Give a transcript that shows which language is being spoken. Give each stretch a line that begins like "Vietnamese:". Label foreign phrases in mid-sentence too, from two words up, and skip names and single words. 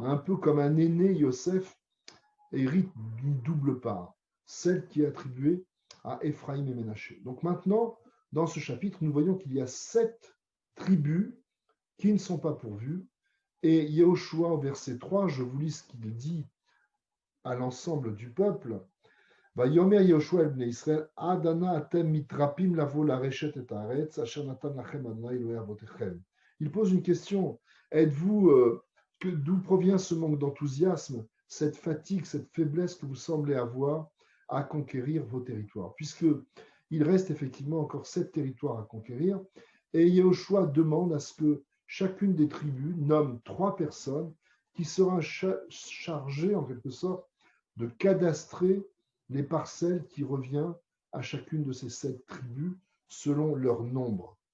French: Un peu comme un aîné, Yosef hérite d'une double part, celle qui est attribuée à Éphraïm et Ménaché. Donc maintenant, dans ce chapitre, nous voyons qu'il y a 7 tribus qui ne sont pas pourvues. Et Yehoshua, au verset 3, je vous lis ce qu'il dit à l'ensemble du peuple.
Hebrew: ויאמר יהושע אל בני ישראל, עד אנה אתם מתרפים לבוא לרשת את הארץ, אשר נתן לכם אדוני אלהי אבותיכם. Il pose une question. Êtes-vous, d'où provient ce manque d'enthousiasme, cette fatigue, cette faiblesse que vous semblez avoir à conquérir vos territoires? Puisqu'il reste effectivement encore 7 territoires à conquérir, et Yehoshua demande à ce que chacune des tribus nomme 3 personnes qui seront chargées, en quelque sorte, de cadastrer les parcelles qui reviennent à chacune de ces 7 tribus selon leur nombre.